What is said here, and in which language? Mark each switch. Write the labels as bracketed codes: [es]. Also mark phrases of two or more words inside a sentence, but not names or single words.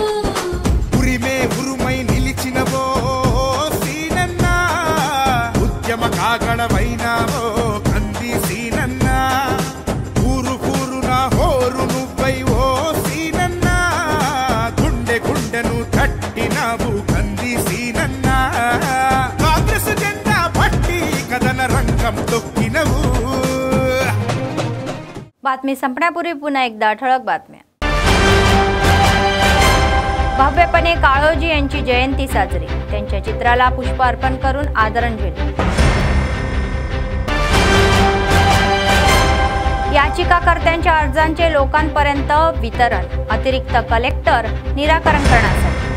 [te] ఉరిమే ఉరుమై నిలిచినవో సీనన్న ఉద్యమ కాగడవైనావో కంది సీనన్న ఊరు ఊరున హోరు నువ్వై ఓ సీనన్న గుండె గుండెను తట్టినావు కంది సీనన్న కాంగ్రెస్ జెండా పట్టి కదన రంగం తొక్కినవు। [mr] बातमी संपण्यापूर्वी पुन्हा एकदा ठळक बातम्या। भव्यपणे काळोजी यांची जयंती साजरी, त्यांच्या चित्राला पुष्प अर्पण करून आदरांजली। याचिकाकर्त्यांच्या अर्जांचे लोकांपर्यंत वितरण, अतिरिक्त कलेक्टर निराकरण करण्यासाठी।